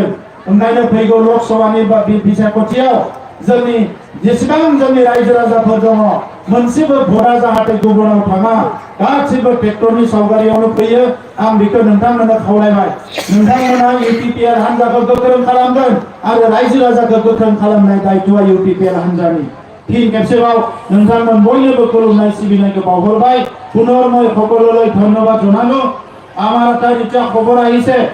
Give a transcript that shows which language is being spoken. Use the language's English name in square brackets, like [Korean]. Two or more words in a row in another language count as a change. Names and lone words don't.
[Bodo] ओंखायनो फैगौ लोकसभानि बिसायख'थियाव जोंनि जेसेबां जोंनि रायजो राजाफोर दङ, मोनसेबो भटआ जाहाथे गुबुनाव थाङा, गासिबो ट्रेक्टरनि सावगारियावनो फैयो। आं बेखौ नोंथांमोननो खावलायबाय। नोंथांमोना इउपिपिएल हान्जाखौ गोख्रों खालामगोन आरो रायजो राजाखौ गोख्रों खालामनाय दायित्वआ इउपिपिएल हान्जानि। फिन खेबसेबाव नोंथांमोन बयनोबो खुलुमनाय सिबिनायखौ बावहरबाय। [Assamese] पुनर्मय সকললৈ ধন্যবাদ জনালো। আমার একটা খবর আহিছে।